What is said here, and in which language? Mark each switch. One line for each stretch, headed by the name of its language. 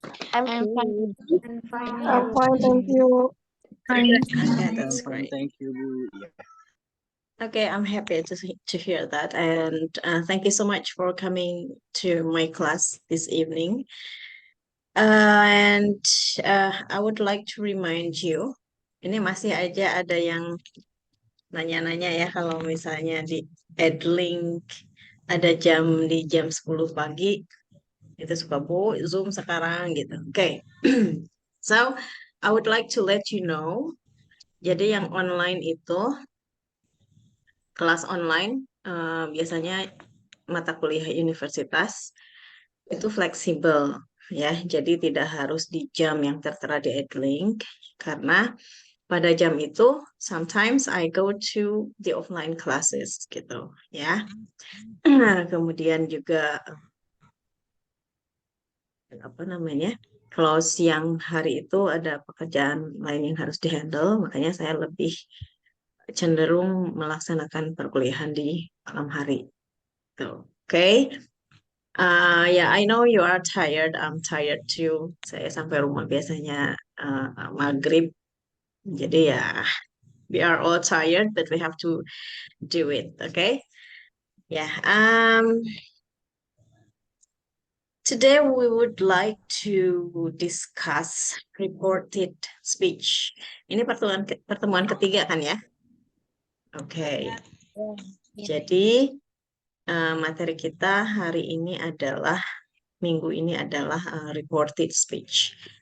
English: I'm I'm fine. fine. I'm fine, thank you. Yeah, I'm that's fine, great. thank you, Bu. Okay, I'm happy to hear that, and thank you so much for coming to my class this evening. And I would like to remind you,
Indonesian: ini masih aja ada yang nanya-nanya ya kalau misalnya di Edlink ada di jam 10 pagi itu suka Bu Zoom sekarang gitu. Oke.
English: So, I would like to let you know.
Indonesian: Jadi yang online itu kelas online biasanya mata kuliah universitas itu fleksibel ya. Jadi tidak harus di jam yang tertera di Edlink karena pada jam itu
English: sometimes I go to the offline classes
Indonesian: gitu ya. Kemudian juga apa namanya? Kalau siang hari itu ada pekerjaan lain yang harus dihandle, makanya saya lebih cenderung melaksanakan perkuliahan di malam hari. Tuh. Oke.
English: Ya, I know you are tired. I'm tired too.
Indonesian: Saya sampai rumah biasanya maghrib. Jadi ya,
English: we are all tired, but we have to do it. Okay? Yeah. Today we would like to discuss reported speech.
Indonesian: Ini pertemuan ketiga kan ya? Oke. Jadi materi kita hari ini adalah minggu ini adalah reported speech.